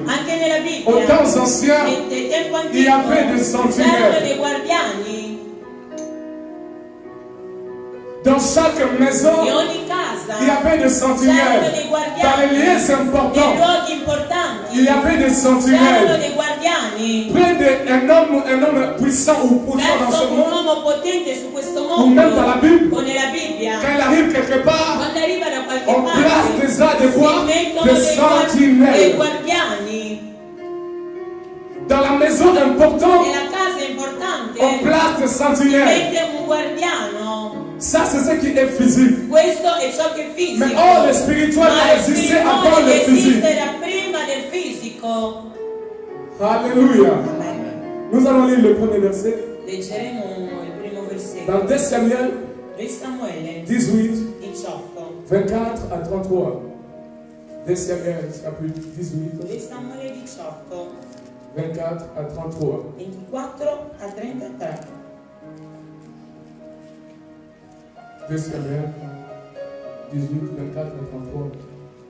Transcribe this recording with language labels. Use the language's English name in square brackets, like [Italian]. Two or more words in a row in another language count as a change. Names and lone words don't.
[Italian] anche nella [French] aux [Italian] Bibbia, [French] temps anciens, [Italian] nel tempo [French] il y avait des [Italian] antico, [French] sentinelles. [Italian] c'erano dei guardiani. [French] dans chaque maison, [Italian] In ogni casa [French] il y avait des [Italian] c'erano [French] sentinelles. [Italian] dei [French] Dans [Italian] guardiani, [French] les lieux [Italian] nei [French] importants, [Italian] luoghi importanti, [French] il y avait des [Italian] c'erano [French] sentinelles. [Italian] dei guardiani. [French] Près un homme puissant ou puissant dans ce [Italian] Verso un [French] monde, [Italian] uomo potente su questo [French] ou même dans la [Italian] mondo, [French] Bible, [Italian] o nella Bibbia, [French] quand il arrive quelque part, [Italian] quando arriva da qualche [French] on place [Italian] parte, [French] déjà des [Italian] si [French] fois [Italian] mettono [French] des [Italian] dei [French] sentinelles. [Italian] guardiani. [French] Dans la maison importante, [Italian] Nella casa importante [French] on place des [Italian] si [French] sentinelles. [Italian] mette un guardiano. [French] Ça, c'est ce qui est physique. [Italian] Questo è ciò che è fisico. [French] Mais oh, le spirituel [Italian] Ma [French] a [Italian] il [French] existé avant le [Italian] spirituale [French] physique. [Italian] esiste da prima del fisico. [French] Alléluia. [Italian] Amen. [French] Nous allons lire le premier verset. [Italian] Leggeremo il primo versetto. [French] Dans 2 Samuel [Italian] 2 Samuele [French] 18, [Italian] 18. [French] 24 à 33. 2 Samuel chapitre 18, [Italian] 2 Samuele 18. [French] 24 à 33. [Italian] 24 a 33. [French] 2 Samuel 18, 24 à 33.